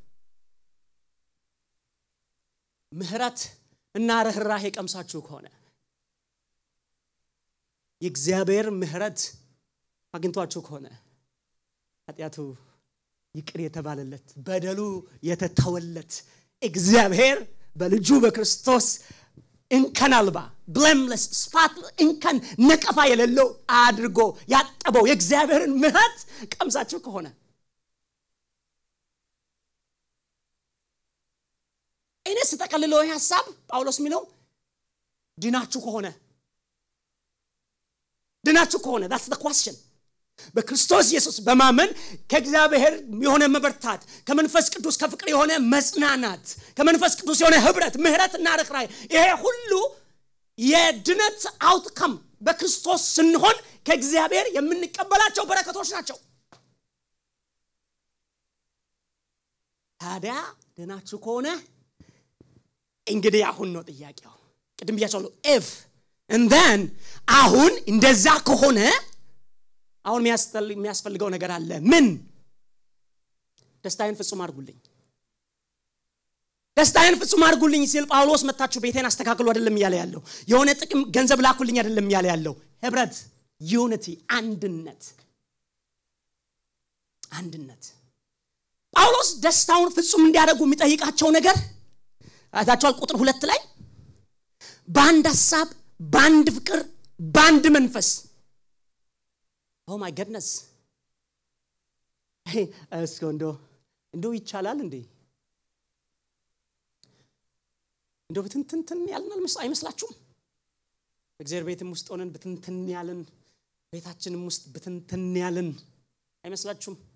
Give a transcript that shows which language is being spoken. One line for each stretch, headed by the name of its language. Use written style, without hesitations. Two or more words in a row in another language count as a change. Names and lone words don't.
Amharic: ምህረት እና ርህራሄ ቀምሳችሁ ከሆነ የእግዚአብሔር ምህረት አግኝቷችሁ ከሆነ ኃጢያቱ ይቅር የተባለለት በደሉ የተተወለት እግዚአብሔር በልጁ በክርስቶስ እንከናልባ
English: blameless spotless
Amharic: እንከን ነቀፋ የሌለው አድርጎ ያጠበው የእግዚአብሔርን ምህረት ቀምሳችሁ ከሆነ እኔስ ተቀልሎ ሐሳብ ጳውሎስ ሚለው ድናችሁ ከሆነ
English: that's the question
Amharic: በክርስቶስ ኢየሱስ በማመን ከእግዚአብሔር የሆነ መበርታት ከመንፈስ ቅዱስ ከፍቅር የሆነ መጽናናት ከመንፈስ ቅዱስ የሆነ ህብረት ምህረትና ርህራሄ ይሄ ሁሉ የድነት አውትካም በክርስቶስ ስንሆን ከእግዚአብሔር የምንቀበላቸው በረከቶች ናቸው ታዲያ ድናችሁ ከሆነ እንግዲህ አሁን ነው ጥያቄው ቅድም ብያችኋለሁ
English: if and then
Amharic: አሁን እንደዛ ከሆነ አሁን የሚያስፈልገው ነገር አለ ምን ደስታዬን ፍጹም አድርጉልኝ ሲል ጳውሎስ መጣችሁ ቤቴን አስተካክሉ አይደለም ያለ ያለው የሆነ ጥቅም ገንዘብ ላኩልኝ አይደለም ያለ ያለው ህብረት unity አንድነት ጳውሎስ ደስታውን ፍጹም እንዲያደርጉ የሚጠይቃቸው ነገር አታችኋል ቁጥር 2 ላይ በአንድ ሐሳብ በአንድ ፍቅር በአንድ መንፈስ
English: oh my goodness
Amharic: hey እስኮንዶ እንደው ይቻላል እንዴ እንደው ብትንትን ያልናል አይመስላችሁም እግዚአብሔር ቤትም ውስጥ ሆነን ብትንትን ያለን ቤታችንም ውስጥ ብትንትን ያለን አይመስላችሁም